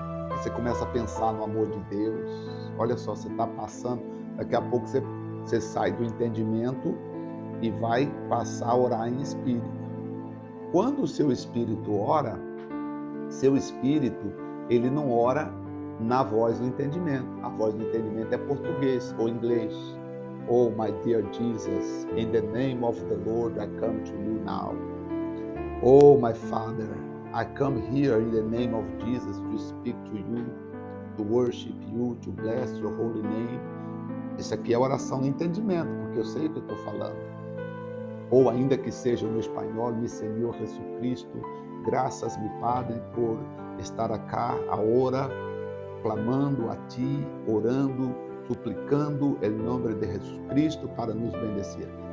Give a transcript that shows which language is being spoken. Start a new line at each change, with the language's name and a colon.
Portuguese: Você começa a pensar no amor de Deus, olha só, você está passando, daqui a pouco você sai do entendimento e vai passar a orar em espírito. Quando o seu espírito ora, seu espírito, ele não ora na voz do entendimento. A voz do entendimento é português ou inglês.
English: Oh, my dear Jesus, in the name of the Lord, I come to you now. Oh, my Father, I come here in the name of Jesus to speak to you, to worship you, to bless your holy name.
Portuguese: Isso aqui é oração no entendimento, porque eu sei o que eu estou falando. Ou ainda que seja no espanhol,
Spanish: mi Senhor Jesucristo, graças, mi Padre, por estar acá agora,
Portuguese: clamando a Ti, orando, suplicando em nome de Jesus Cristo para nos bendecer.